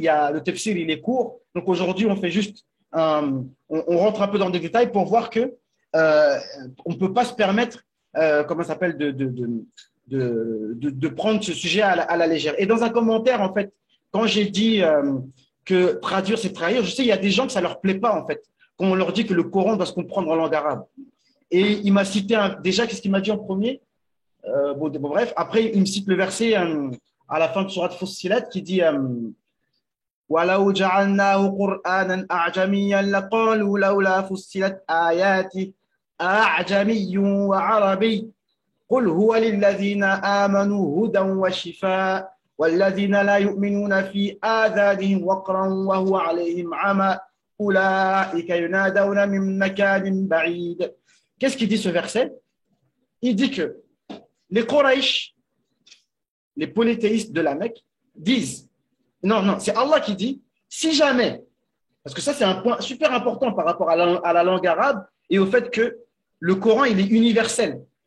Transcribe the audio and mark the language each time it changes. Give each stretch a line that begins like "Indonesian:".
French: Le tafsir, il est court. Donc, aujourd'hui, on fait juste, on rentre un peu dans des détails pour voir que on ne peut pas se permettre, comment ça s'appelle, de prendre ce sujet à la légère. Et dans un commentaire, en fait, quand j'ai dit que traduire, c'est trahir, je sais, il y a des gens que ça ne leur plaît pas, en fait, quand on leur dit que le Coran doit se comprendre en langue arabe. Et il m'a cité, déjà, qu'est-ce qu'il m'a dit en premier? Bref, après, il me cite le verset à la fin de Surat Fussilat qui dit
Arabic: وَلَوْ جَعَلْنَاهُ قُرْآنًا أَعْجَمِيًّا لَقَالُوا لَوْلَا فُصِّلَتْ آيَاتِهِ أَعْجَمِيٌّ وَعَرَبِيٌّ قُلْ هُوَ لِلَّذِينَ آمَنُوا هُدًى وَشِفَاءٌ وَالَّذِينَ لَا يُؤْمِنُونَ فِي آذَانِهِمْ وَقْرٌ وَهُوَ عَلَيْهِمْ عَمًى أُولَئِكَ يُنَادَوْنَ مِن مَكَانٍ بَعِيدٍ.
French: Qu'est-ce qu'il dit ce verset? Il dit que les Quraysh, les polythéistes de la Mecque, disent, non, c'est Allah qui dit, si jamais, parce que ça c'est un point super important par rapport à la langue arabe et au fait que le Coran, il est universel.